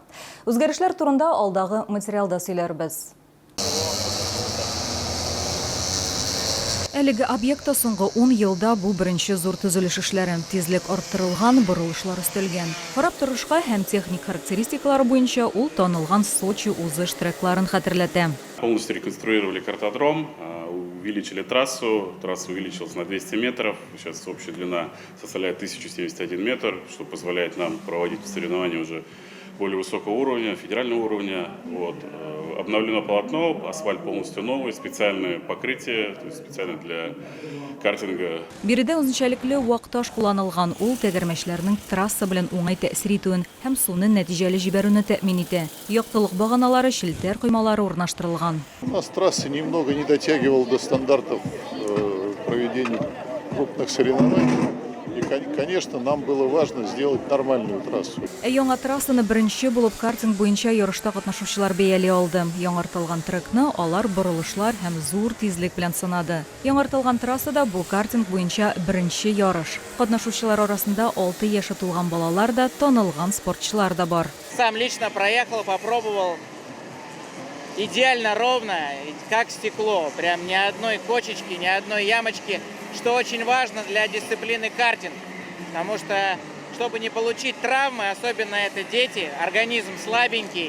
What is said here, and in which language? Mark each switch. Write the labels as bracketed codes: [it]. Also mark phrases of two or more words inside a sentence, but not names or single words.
[tt] Үзгәрешләр турында алдагы материалда сөйләрбез. Әлеге объектта соңгы 10 елда бу беренче зур төзелеш эшләре. Тизлек арттырылган, борылышлар өстәлгән. Карап торышка һәм техник характеристикалары буенча ул танылган Сочи узыш трекларын хәтерләтә. [ru] Полностью реконструировали картодром, увеличили трассу. Трасса увеличилась на 200 метров. Сейчас общая длина составляет 1071 метр, что позволяет нам проводить соревнования уже более высокого уровня, федерального уровня. Обновлено полотно, асфальт полностью новый, специальное покрытие, то есть специально для картинга. [tt] Биредә үзенчәлекле вакташ кулланылган, ул тәгәрмәчләрнең трасса белән уңай тәэсир итүен һәм суны нәтиҗәле җибәрүне тәэмин итә. Яктылык баганалары, шелтәр коймалары урнаштырылган. [ru] У нас трасса немного не дотягивала до стандартов проведения крупных соревнований. И, конечно, нам было важно сделать нормальную трассу. [tt] Яңа трассаны беренче булып картинг буенча ярышта катнашучылар бәяли алды. Яңартылган трекны алар борылышлар һәм зур тизлек белән сынады. Яңартылган трассада бу картинг буенча беренче ярыш. Катнашучылар арасында 6 яшы тулган балалар да, танылган спортчылар да бар. [ru] Сам лично проехал, попробовал. Идеально ровно, как стекло. Прям ни одной кочечки, ни одной ямочки. Что очень важно для дисциплины картинг. Потому что, чтобы не получить травмы, особенно это дети, организм слабенький.